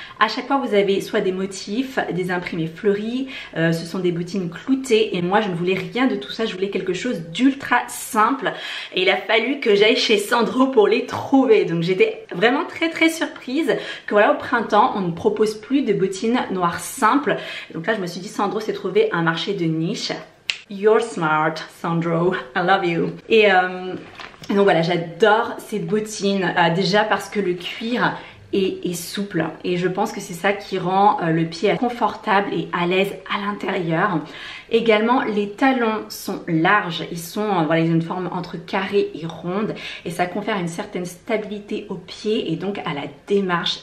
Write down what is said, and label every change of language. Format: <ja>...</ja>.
<fr>À chaque fois vous avez soit des motifs, des imprimés fleuris, ce sont des bottines cloutées, et moi je ne voulais rien de tout ça, je voulais quelque chose d'ultra simple, et il a fallu que j'aille chez Sandro pour les trouver. Donc j'étais vraiment très surprise que voilà, au printemps on ne propose plus de bottines noires simples. Et donc là je me suis dit, Sandro s'est trouvé un marché de niche.</fr> <en>You're smart Sandro, I love you.</en> <fr>Et donc voilà, j'adore ces bottines, déjà parce que le cuir est souple, et je pense que c'est ça qui rend le pied confortable et à l'aise à l'intérieur. Également les talons sont larges, ils sont voilà, ils ont une forme entre carré et ronde, et ça confère une certaine stabilité au pied et donc à la démarche.</fr>